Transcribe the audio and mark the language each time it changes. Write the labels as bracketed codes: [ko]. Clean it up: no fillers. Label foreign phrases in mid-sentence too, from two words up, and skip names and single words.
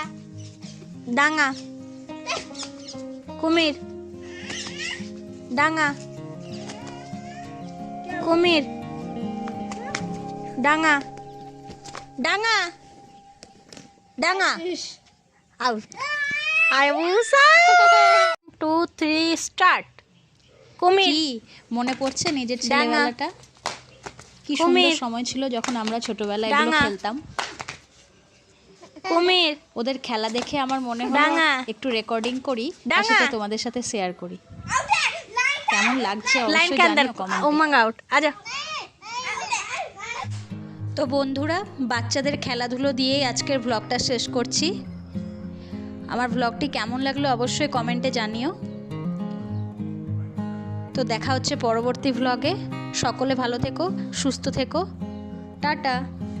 [bn] ডাঙা কুমির ডাঙা কুমির ডাঙা ডাঙা ডাঙা আউট আয়ুষা 2 3 স্টার্ট কুমির কি মনে পড়ছে নিজের ডাঙা। ছেলেবেলাটা? কি কুমির। সুন্দর সময় ছিল যখন আমরা ছোটবেলায় এগুলো ডাঙা। খেলতাম। কুমির ওদের খেলা দেখে আমার মনে হলো ডাঙা। একটু রেকর্ডিং করি, আর ডাঙা। সেটা তোমাদের সাথে শেয়ার করি। কেমন লাগছে লাইন অবশ্যই [hi] के अंदर [bn] জানিও কমেন্টে। [hi] उमंग आउट आजा। [bn] তো বন্ধুরা, বাচ্চাদের খেলাধুলো দিয়েই আজকের ব্লগটা শেষ করছি। আমার ব্লগটি কেমন লাগলো অবশ্যই কমেন্টে জানিও। তো দেখা হচ্ছে পরবর্তী ব্লগে। সকলে ভালো থেকো, সুস্থ থেকো, টাটা।